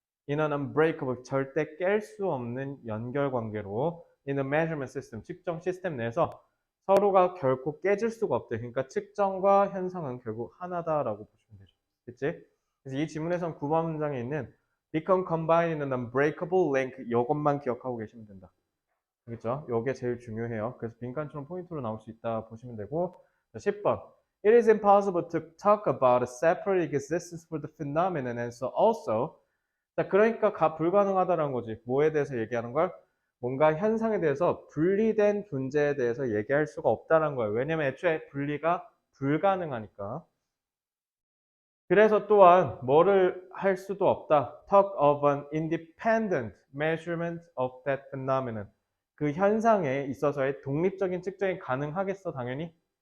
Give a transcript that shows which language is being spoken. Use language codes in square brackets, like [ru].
[ko] In an unbreakable 절대 깰 수 없는 연결 관계로 in a measurement system 측정 시스템 내에서 서로가 결코 깨질 수가 없대. 그러니까 측정과 현상은 결국 하나다라고 보시면 되죠. 그치? 그래서 이 지문에선 9번 문장에 있는 become combined in an unbreakable link 이것만 기억하고 계시면 된다. 알겠죠? 이게 제일 중요해요. [en] 그래서 빈칸처럼 포인트로 나올 수 있다 보시면 되고 10번 It is impossible to talk about a separate existence for the phenomenon and so also 자, 그러니까 불가능하다는 거지. [ko] 뭐에 대해서 얘기하는 걸? 뭔가 현상에 대해서 분리된 존재에 대해서 얘기할 수가 없다는 거예요. 왜냐면 애초에 분리가 불가능하니까. 그래서 또한 뭐를 할 수도 없다. [en] Talk of an independent measurement of that phenomenon. [ko] 그 현상에 있어서의 독립적인 측정이 가능하겠어, 당연히?